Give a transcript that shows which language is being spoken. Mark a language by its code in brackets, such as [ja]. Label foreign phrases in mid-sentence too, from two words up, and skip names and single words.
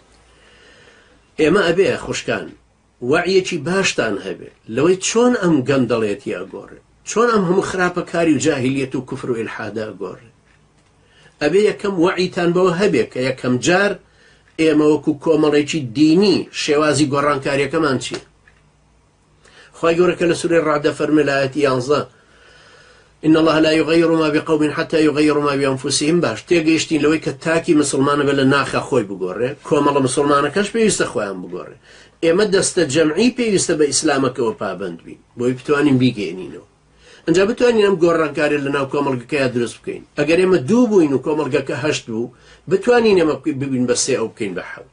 [ckb] ئێمە ئەبێ خوشکان وەعیەکی باشتان هەبێ لەوەی چۆن ئەم گەندەڵێتی ئەگۆڕێ، چۆن ئەم هەموو خراپەکاری و جاهیلیەت و کوفر و ئیلحادە ئەگۆڕێ. ئەبێ یەکەم وەعیتان بەوە هەبێ کە یەکەم جار ئێمە وەکو کۆمەڵێکی دینی شێوازی گۆڕانکاریەکەمان چییە. خی گەورەکە لە سوورەی ڕعد فەرمێ لە ئایەتی 11 [ar] إن الله لا يغير ما بقوم حتى يغيروا ما بأنفسهم. [ckb] باش تێگەیشتین لەوەی کە تاکی مسلمانە بە لە ناخە خۆی بگۆڕێ، کۆمەڵە مسلمانەکەش پێویستە خۆیان بگۆڕێ. ئێمە دەستە جەمعی پێویستە بە ئیسلامەکەەوە پابند بین بۆی بتوانین بیگەێنینەوە. ئەنجا بتوانین ئەم گۆڕانکاری لەناو کۆمەڵگەکەیە دروست بکەین. ئەگەر ئێمە دوو بووین و کۆمەڵگەکە هەشت بوو بتوانین ئێمە ببین بە سێ ئەو بکەین بە حەوت.